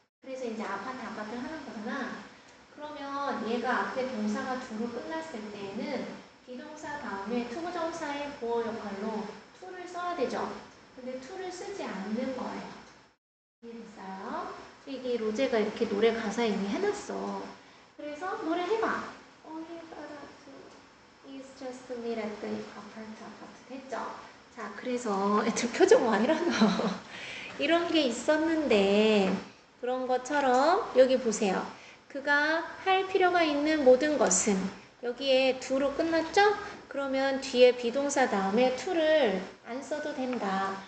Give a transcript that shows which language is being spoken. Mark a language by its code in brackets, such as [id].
[ko] 그래서 이제 아파트를 하는 거잖아. 그러면 얘가 앞에 동사가 do로 끝났을 때에는 비동사 다음에 투부정사의 보어 역할로 to를 써야 되죠. 근데 to를 쓰지 않는 거예요. 이해됐어요? 이게 로제가 이렇게 노래 가사에 이미 해놨어. 그래서 노래 해봐. [en] All you gotta do is just meet at the [ko] 아파트 됐죠? 자, 그래서 애들 표정 와 이러노. 이런 게 있었는데 그런 것처럼 여기 보세요. 그가 할 필요가 있는 모든 것은 여기에 do로 끝났죠? 그러면 뒤에 비동사 다음에 to를 안 써도 된다.